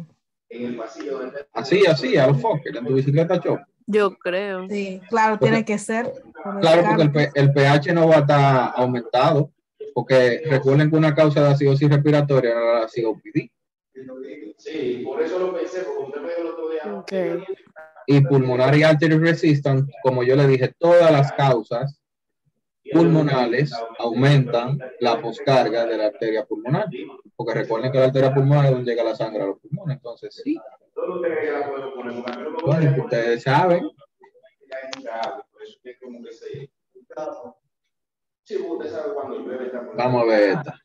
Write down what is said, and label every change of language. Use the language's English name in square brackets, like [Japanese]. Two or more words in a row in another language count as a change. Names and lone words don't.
[Spanish] Así, a los Fokker, en tu bicicleta choque. Yo creo. Sí, claro, tiene que ser. Claro, porque el pH no va a estar aumentado, porque recuerden que una causa de acidosis respiratoria era la COPD. Sí, por eso lo pensé, porque usted me dijo el otro día. Okay. [English] Y pulmonary artery resistance, [Spanish] como yo le dije, todas las causas pulmonales aumentan la poscarga de la arteria pulmonar, porque recuerden que la arteria pulmonar es donde llega la sangre a los pulmones, entonces sí. Bueno, ustedes saben. Vamos a ver esta.